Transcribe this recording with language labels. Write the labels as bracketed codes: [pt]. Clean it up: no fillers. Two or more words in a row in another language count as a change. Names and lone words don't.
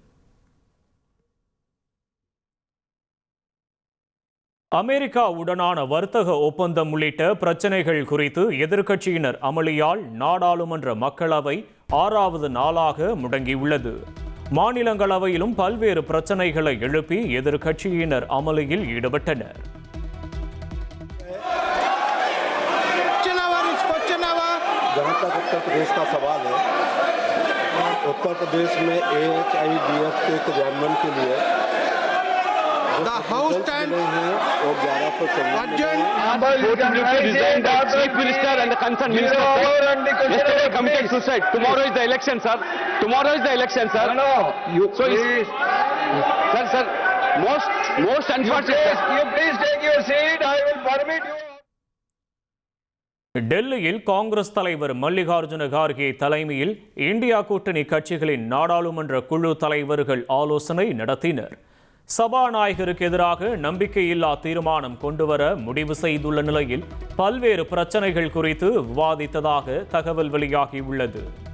[ta] அமெரிக்காவுடனான வர்த்தக ஒப்பந்தம் உள்ளிட்ட பிரச்சினைகள் குறித்து எதிர்க்கட்சியினர் அமளியால் நாடாளுமன்ற மக்களவை 6வது நாளாக முடங்கியுள்ளது. மாநிலங்களவையிலும் பல்வேறு பிரச்சனைகளை எழுப்பி எதிர்க்கட்சியினர் அமளியில் ஈடுபட்டனர். [hi] उत्तर प्रदेश में AHIDF के क्रियान्वयन के लिए [en] the house stands [hi] और 11 [en] Chief Minister and the concerned minister yesterday committed suicide. Tomorrow is the election, sir. Tomorrow is the election, sir. No, you so please. Sir, most unfortunate. You please take your seat. I will permit you. [ta] டெல்லியில் காங்கிரஸ் தலைவர் மல்லிகார்ஜுன கார்கே தலைமையில் இந்தியா கூட்டணி கட்சிகளின் நாடாளுமன்ற குழு தலைவர்கள் ஆலோசனை நடத்தினர். சபாநாயகருக்கு எதிராக நம்பிக்கையில்லா தீர்மானம் கொண்டுவர முடிவு செய்துள்ள நிலையில் பல்வேறு பிரச்சனைகள் குறித்து விவாதித்ததாக தகவல் வெளியாகியுள்ளது.